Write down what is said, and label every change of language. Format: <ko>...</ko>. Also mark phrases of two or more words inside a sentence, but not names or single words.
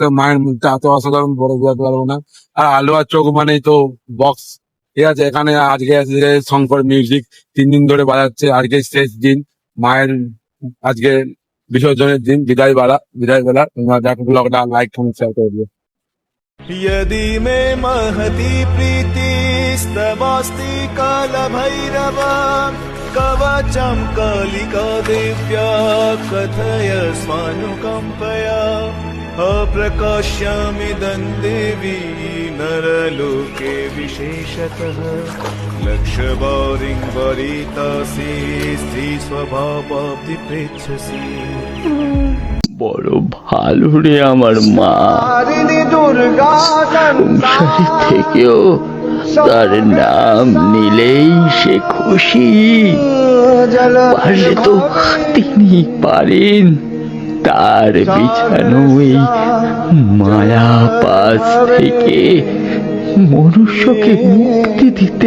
<bn>মায়ের মুখটা এত অসাধারণ বড় বোঝাতে পারবো না। আর আলুয়া চোখ মানেই তো বক্স, ঠিক আছে। এখানে আজকে আছে শঙ্কর মিউজিক 3 দিন ধরে বাজাচ্ছে। আজকে শেষ দিন মায়ের, আজকে বিসর্জনের দিন, বিদায় বেলা। তোমরা দেখো ব্লগটা,</bn> <en>like comment share</en> <bn>করে দিও।</bn> <sa>यदि मे महती प्रीतिस्तवास्ति कालभैरव कवचं कालिका देव्या कथय स्वानुकम्पया अप्रकाश्यामिदं देवी नरलोके विशेषतः लक्षवारिं वरितासि स्त्रीस्वभावाब्धि पृच्छसि।</sa> <bn>বড় ভালো রে আমার মা। সংসারী থেকেও তার নাম নিলেই সে খুশি। পারলে তো তিনি পারেন তার বিছানো এই মায়া পাশ থেকে মনুষ্যকে মুক্তি দিতে।</bn>